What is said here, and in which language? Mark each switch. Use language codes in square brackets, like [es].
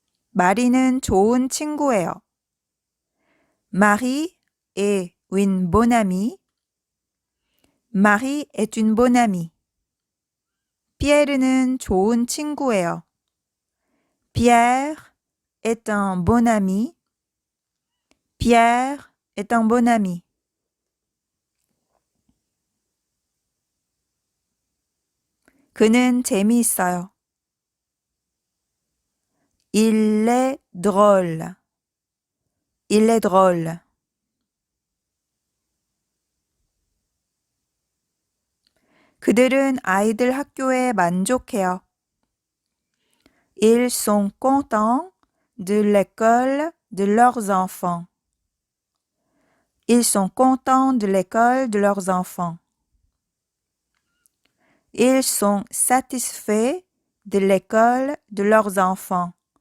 [ko] 마리는 좋은 친구예요. [fr] Marie est une bonne amie. Marie est une bonne amie. [ko] 피에르는 좋은 친구예요. [fr] Pierre est un bon ami. Pierre est un bon ami. [ko] 그는 재미있어요. [fr] Il est drôle. Il est drôle. [ko] 그들은 아이들 학교에 만족해요. [fr] Ils sont contents de l'école de leurs enfants. Ils sont contents de l'école de leurs enfants. Ils sont satisfaits de l'école de leurs enfants.